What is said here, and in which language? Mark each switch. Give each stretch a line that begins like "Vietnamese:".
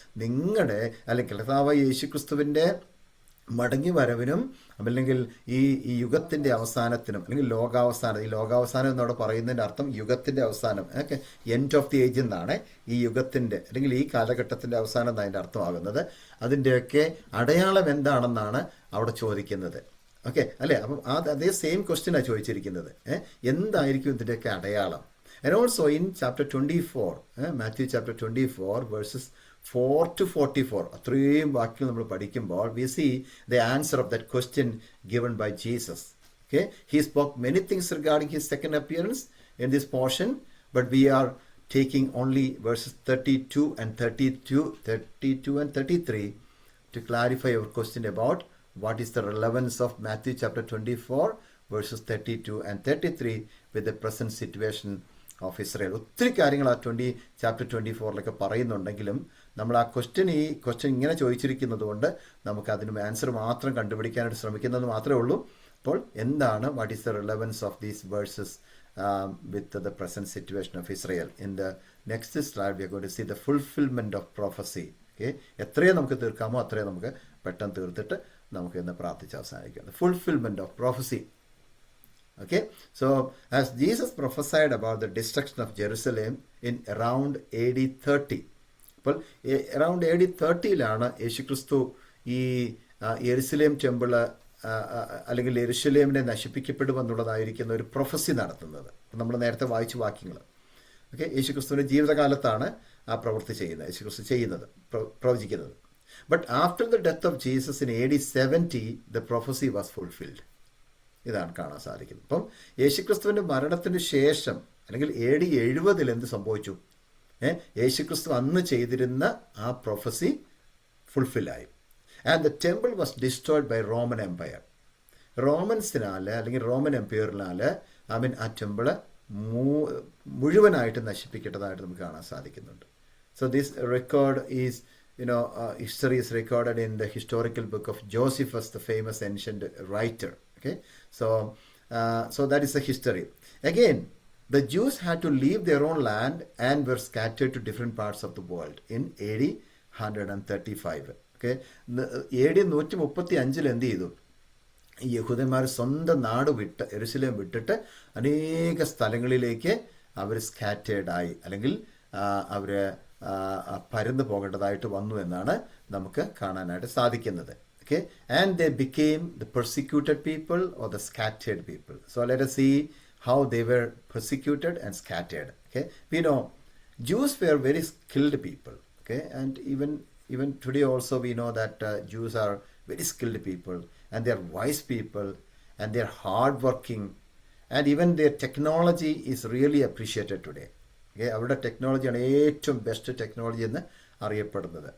Malayalam: നിങ്ങളുടെ അല്ലെങ്കിൽ കർത്താവായ യേശുക്രിസ്തുവിന്റെ മടങ്ങി വരവിനും അല്ലെങ്കിൽ ഈ യുഗത്തിന്റെ അവസാനത്തിനും അല്ലെങ്കിൽ ലോകാവസാനം, ഈ ലോകാവസാനം എന്നോട് പറയുന്നതിന്റെ അർത്ഥം യുഗത്തിന്റെ അവസാനം, okay,
English: end of the age
Malayalam: എന്നാണ് ഈ യുഗത്തിന്റെ അല്ലെങ്കിൽ ഈ കാലഘട്ടത്തിന്റെ അവസാനം എന്നതിന്റെ അർത്ഥമാകുന്നത്. അതിൻ്റെയൊക്കെ അടയാളം എന്താണെന്നാണ് അവിടെ ചോദിക്കുന്നത്. ഓക്കെ അല്ലേ? അപ്പം അതേ സെയിം ക്വസ്റ്റ്യനാണ് ചോദിച്ചിരിക്കുന്നത്. എന്തായിരിക്കും ഇതിൻ്റെയൊക്കെ അടയാളം?
English: And also in chapter 24, Matthew chapter 24 verses 4 to 44,
Malayalam: അത്രയും വാക്യം നമ്മൾ പഠിക്കുമ്പോൾ
English: we see the answer of that question given by Jesus. Okay, he spoke many things regarding his second appearance in this portion, but we are taking only verses 32 and 33 to clarify your question about what is the relevance of Matthew chapter 24 verses 32 and 33 with the present situation of Israel.
Malayalam: ഒത്തിരി കാര്യങ്ങൾ ആ chapter 24 പറയുന്നുണ്ടെങ്കിലും നമ്മൾ ആ question ഇങ്ങനെ ചോദിച്ചിരിക്കുന്നത് കൊണ്ട് നമുക്ക് അതിന് ആൻസർ മാത്രം കണ്ടുപിടിക്കാനായിട്ട് ശ്രമിക്കുന്നത് മാത്രമേ ഉള്ളൂ. അപ്പോൾ എന്താണ്
English: What is the relevance of these verses with the present situation of Israel? In the next slide we are going to see the fulfilment of prophecy.
Malayalam: Okay, എത്രയും നമുക്ക് തീർക്കാമോ അത്രയും നമുക്ക് പെട്ടെന്ന് തീർത്തിട്ട് നമുക്ക് ഇന്ന് പ്രാർത്ഥിച്ച് അവസാനിക്കാം.
English: The fulfilment of prophecy. Okay, so as Jesus prophesied about the destruction of Jerusalem in around AD 30, അപ്പോൾ around AD 30-ലാണ്
Malayalam: യേശുക്രിസ്തു ഈ യെരുസലേം ടെമ്പിള് അല്ലെങ്കിൽ യെരുശലേമിനെ നശിപ്പിക്കപ്പെടുമെന്നുള്ളതായിരിക്കുന്ന ഒരു പ്രൊഫസി നടത്തുന്നത്. നമ്മൾ നേരത്തെ വായിച്ച വാക്യങ്ങൾ. ഓക്കെ, യേശുക്രിസ്തുവിൻ്റെ ജീവിതകാലത്താണ് ആ പ്രവൃത്തി ചെയ്യുന്നത്, യേശുക്രിസ്തു ചെയ്യുന്നത്, പ്രവചിക്കുന്നത്.
English: But after the death of Jesus in AD 70 the prophecy was fulfilled.
Malayalam: ഇതാണ് കാണാൻ സാധിക്കുന്നത്. അപ്പം യേശുക്രിസ്തുവിൻ്റെ മരണത്തിന് ശേഷം അല്ലെങ്കിൽ AD 70 എന്ത് സംഭവിച്ചു? യേശുക്രിസ്തു അന്ന് ചെയ്തിരുന്ന ആ prophecy ഫുൾഫില്ലായി.
English: And the temple was destroyed by Roman empire.
Malayalam: റോമൻസിനാൽ അല്ലെങ്കിൽ റോമൻ എംപയറിനാൽ ആ ടെമ്പിള് മുഴുവനായിട്ട് നശിപ്പിക്കേണ്ടതായിട്ട് നമുക്ക് കാണാൻ സാധിക്കുന്നുണ്ട്.
English: So this record is history is recorded in the historical book of Josephus, the famous ancient writer. Okay, so that is the history. Again, the Jews had to leave their own land and were scattered to different parts of the world in AD 135.
Malayalam: Okay, AD 135 എന്ത് ചെയ്തു? ഈ യഹൂദന്മാർ സ്വന്തം നാട് വിട്ട്, യെരുശലേം വിട്ടിട്ട് അനേക സ്ഥലങ്ങളിലേക്ക് അവർ സ്കാറ്റേർഡായി, അല്ലെങ്കിൽ അവർ പരന്നു പോകേണ്ടതായിട്ട് വന്നു എന്നാണ് നമുക്ക് കാണാനായിട്ട് സാധിക്കുന്നത്.
English: Okay, and they became the persecuted people or the scattered people. So let us see how they were persecuted and scattered. Okay, we know Jews were very skilled people. Okay, and even today also we know that Jews are very skilled people, and they are wise people, and they are hard working, and even their technology is really appreciated today.
Malayalam: Okay, അവരുടെ ടെക്നോളജിയാണ് ഏറ്റവും best technology എന്ന് അറിയപ്പെടുന്നത്.